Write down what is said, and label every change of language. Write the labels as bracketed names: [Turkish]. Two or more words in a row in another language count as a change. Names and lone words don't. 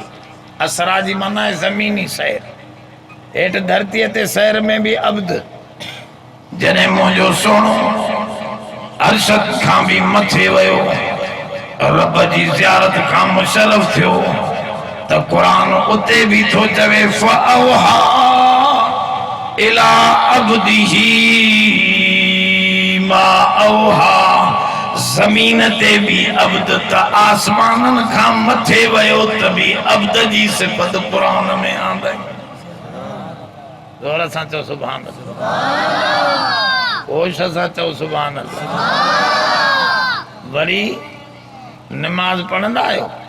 [Sindhi] असरा जी माना आहे ज़मीनी सैर। हेठि धरतीअ ते सैर में बि अब्द, जॾहिं मुंहिंजो सुहिणो अर्शद खां बि मथे वियो, रब जी ज़ियारत खां मुशर्रफ थियो, त क़ुरान उते बि थो चवे [Arabic] فأوحى إلى عبده ما أوحى. [Sindhi] ज़मीन ते भी अब्द त आसमानन खां मथे वयो त भी अब्द जी सिफ़त क़ुरान में आंदई। ज़ोर सां चओ [Arabic] سبحان الله, [Sindhi] होश सां चओ [Arabic] سبحان الله. [Sindhi] वरी नमाज पढ़ंदा आहियो?